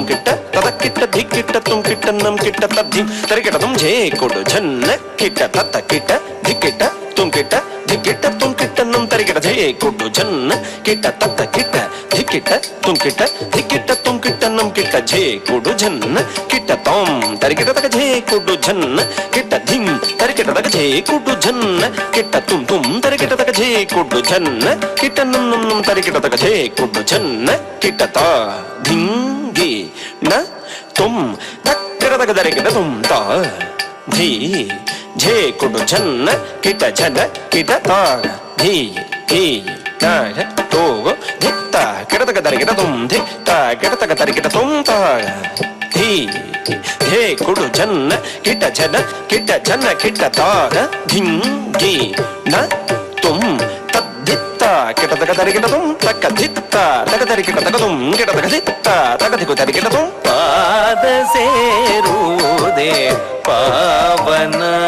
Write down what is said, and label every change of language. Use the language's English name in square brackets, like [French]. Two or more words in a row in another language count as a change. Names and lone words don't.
[Kannada] ಕಿಟ ತದಕ್ಕಿಟ ಧಿಕ್ಕಿಟ ತುಂ ಕಿಟ ನಂ ಕಿಟ ತದ್ಧಿಂ ಧರಿಕಿಟ ತುಂ ಝೇ ಕೊಡು ಝನ್ನ ಕಿಟ ತತ್ತ ಕಿಟ ಧಿಕ್ಕಿಟ ತುಂ ಕಿಟ ಧಿಕ್ಕಿಟ ತುಂ ಕಿಟ ನಂ ತರಿಕಿಟ ಝೇ ಕೊಡು ಝನ್ನ ಕಿಟ ತತ್ತ ಕಿಟ ಧಿಕ್ಕಿಟ ತುಂ ಕಿಟ ಧಿಕ್ಕಿಟ ತುಂ ಕಿಟ ನಂ ಕಿಟ ಝೇ ಕೊಡು ಝನ್ನ ಕಿಟ ತಾಂ ತರಿಕಿಟ ತಕ ಝೇ ಕೊಡು ಝನ್ನ ಕಿಟ ಧಿಂ ತರಿಕಿಟ ತಕ ಝೇ ಕೊಡು ಝನ್ನ ಕಿಟ ತುಂ ತುಂ ತರಿಕಿಟ ತಕ ಝೇ ಕೊಡು ಝನ್ನ ಕಿಟ ನಂ ನಂ ನಂ ತರಿಕಿಟ ತಕ ಝೇ ಕೊಡು ಝನ್ನ ಕಿಟ ತಾ ಧಿಂಗಿ ನ ತುಂ ತಕ್ಕಿಟ ತಕ ತರಿಕಿಟ ತುಂ ತಾ ಧೀ ಝೇ ಕೊಡು ಝನ್ನ ಕಿಟ ಝನ ಕಿಟ ತಾ ಧೀ ಧೀ ತಾಗ ತೋಗೋ ಧಿತ್ತ ಕಿಡತಕ ತರಿಕಿಟ ತುಂ ಧಿತ್ತ ಕಿಡತಕ ತರಿಕಿಟ ತುಂ ತಾಗ ಧೀ ಧೇ ಕೊಡು ಝನ್ನ ಕಿಟ ಝನ ಕಿಟ ಝನ ಕಿಟ ತಾಗ ಧಿಂಗಿ ನ ತುಂ ತದ್ಧಿತ್ತ ಕಿಡತಕ ತರಿಕಿಟ ತುಂ ತಕ್ಕ ಧಿತ್ತ ತಕ ತರಿಕಿಟ ತಕ ತುಂ ಕಿಡತಕ ಧಿತ್ತ ತಕ ಧಿಕು ತರಿಕಿಟ ತುಂ ಪಾದ ಸೇರುವುದೇ ಪಾವನ